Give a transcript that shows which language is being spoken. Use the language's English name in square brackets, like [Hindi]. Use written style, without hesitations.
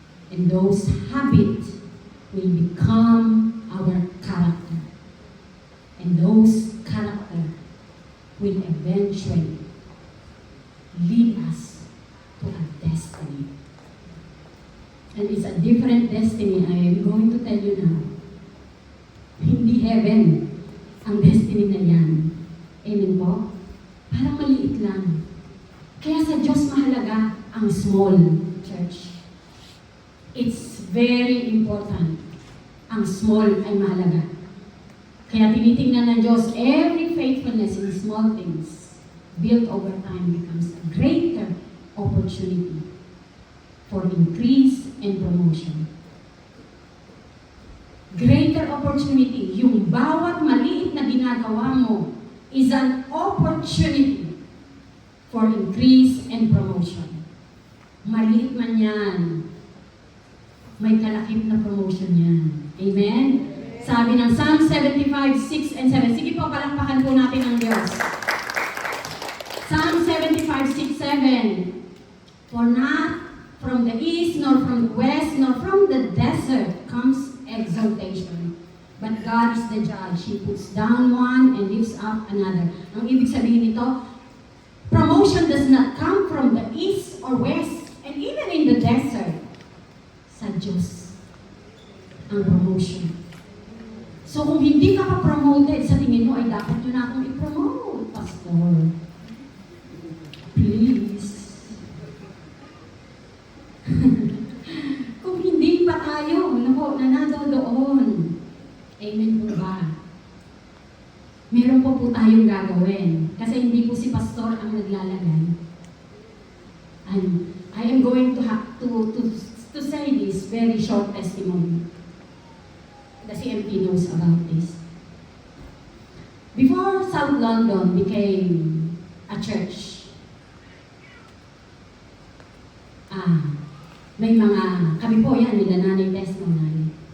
[English] And those habits will become our character. And those character will eventually lead us to a destiny. And it's a different destiny. I am going to tell you now. [Filipino] Hindi heaven ang destiny na yan. Amen po? Parang maliit lang. Kaya sa Diyos mahalaga ang small, church. [English] It's very important. [Filipino] Ang small ay mahalaga. Kaya tinitingnan ng Diyos, [English] every faithfulness in small things built over time becomes a greater opportunity for increase and promotion. Greater opportunity. [Filipino] Yung bawat maliit na ginagawa mo [English] is an opportunity for increase and promotion. [Filipino] Maliit man yan, may kalakip na promotion yan. Amen? Sabi ng Psalm 75, 6 and 7. Sige po, palakpakan po natin ang Diyos. [English] Psalm 75, 6, 7. For not from the east, nor from the west, nor from the desert comes exaltation. But God is the judge. He puts down one and lifts up another. [Filipino] Ang ibig sabihin nito, [English] promotion does not come from the east or west, and even in the desert. [Filipino] Sa Diyos ang promotion. So kung hindi ka pa promoted, sa tingin mo ay dapat yun akong i-promote, Pastor. Please. Kung hindi pa tayo, nanado doon, Amen po ba? Meron po tayong gagawin. Kasi hindi po si pastor ang naglalagay. [English] And I am going to have to say this very short testimony. The CMP knows about this. Before South London became a church, [Filipino] may kami po yan, nila Nanay Tess mo Nanay.